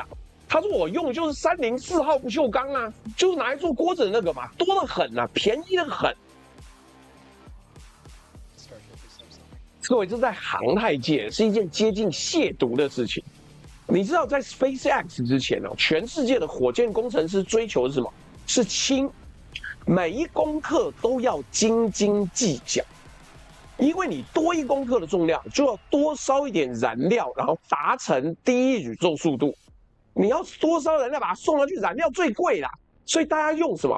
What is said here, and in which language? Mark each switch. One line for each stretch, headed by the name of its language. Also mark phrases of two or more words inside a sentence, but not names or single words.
Chinese: 他說我用的就是304號不鏽鋼啊，就是拿來做鍋子的那個嘛，多得很啊，便宜得很。各位，這在航太界是一件接近褻瀆的事情。你知道，在 SpaceX 之前哦，全世界的火箭工程師追求的是什麼？是輕，每一公克都要斤斤計較，因為你多1公克的重量，就要多燒一點燃料，然後達成第一宇宙速度。你要多燒燃料把它送上去，燃料最貴啦，所以大家用什麼？